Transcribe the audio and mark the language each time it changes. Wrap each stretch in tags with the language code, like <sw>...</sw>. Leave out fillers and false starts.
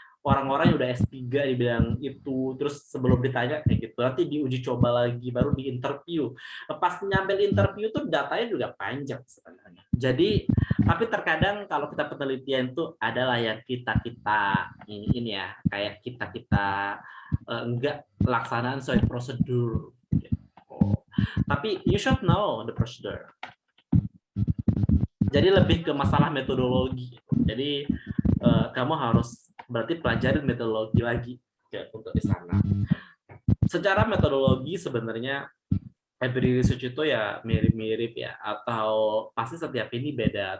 <id>Orang-orang yang udah S3 di bidang itu, terus sebelum ditanya kayak gitu, nanti diuji coba lagi, baru diinterview. Pas nyambil interview tuh datanya juga panjang sebenarnya. Jadi, tapi terkadang kalau kita penelitian tuh adalah yang kita ini ya, kayak kita enggak laksanaan sesuai prosedur. Gitu. Tapi</id> <en>you should know the procedure.</en> <id>Jadi lebih ke masalah metodologi. Jadi kamu harus berarti pelajarin metodologi lagi untuk di sana. Secara metodologi sebenarnya</id> <en>every research</en> <id>itu ya mirip-mirip ya, atau pasti setiap ini beda.</id>